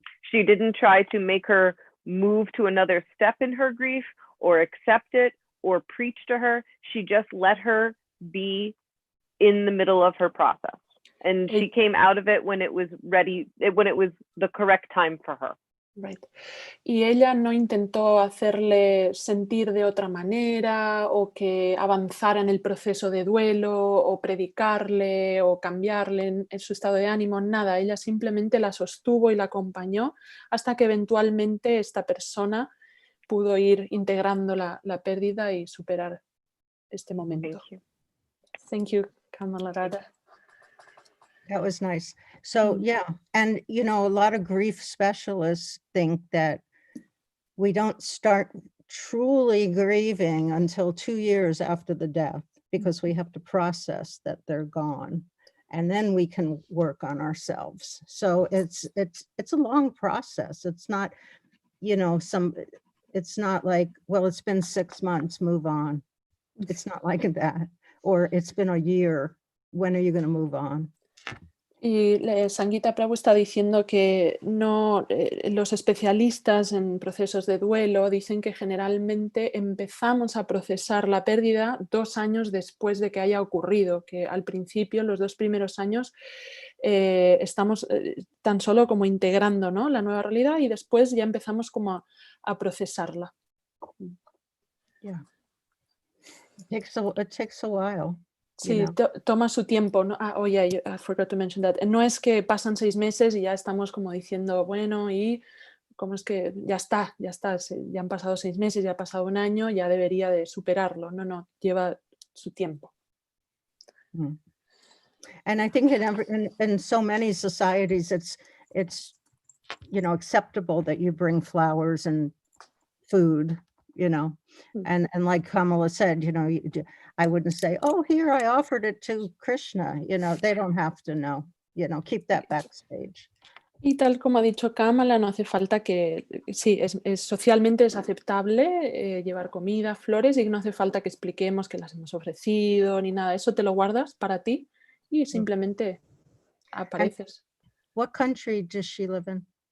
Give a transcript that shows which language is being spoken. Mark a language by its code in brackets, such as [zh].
[en] She didn't try to make her move to another step in her grief or accept it or preach to her. She just let her be in the middle of her process. And she came out of it when it was ready, when it was the correct time for her. Right. [es] Y ella no intentó hacerle sentir de otra manera o que avanzara en el proceso de duelo o predicarle o cambiarle en su estado de ánimo, nada. Ella simplemente la sostuvo y la acompañó hasta que eventualmente esta persona pudo ir integrando la pérdida y superar este momento. [en] Thank you, Kamala Radha. That was nice. So yeah, and you know, a lot of grief specialists think that we don't start truly grieving until 2 years after the death, because we have to process that they're gone, and then we can work on ourselves. So it's a long process. It's not, you know, it's not like, well, it's been 6 months, move on. It's not like that. Or it's been a year, when are you going to move on? [es] Y Sangita Prabhu está diciendo que no, los especialistas en procesos de duelo dicen que generalmente empezamos a procesar la pérdida 2 años después de que haya ocurrido, que al principio, los 2 primeros años, estamos tan solo como integrando, ¿no?, la nueva realidad, y después ya empezamos como a procesarla. [en] Yeah. It takes a while. [es] Sí, toma su tiempo, ¿no? [en] Oh yeah, I forgot to mention that. [es] No es que pasan 6 meses y ya estamos como diciendo, bueno, y cómo es que ya está, ya han pasado 6 meses, ya ha pasado 1 año, ya debería de superarlo. No, lleva su tiempo. [en] And I think in so many societies, it's you know, acceptable that you bring flowers and food, you know, and like Kamala said, you know, I wouldn't say, oh, here, I offered it to Krishna, you know, they don't have to know, you know, keep that backstage. [es] Y tal como ha dicho Kamala, no hace falta que, sí, socialmente es aceptable llevar comida, flores, y no hace falta que expliquemos que las hemos ofrecido ni nada. Eso te lo guardas para ti y simplemente apareces. [en] And what country does she live in?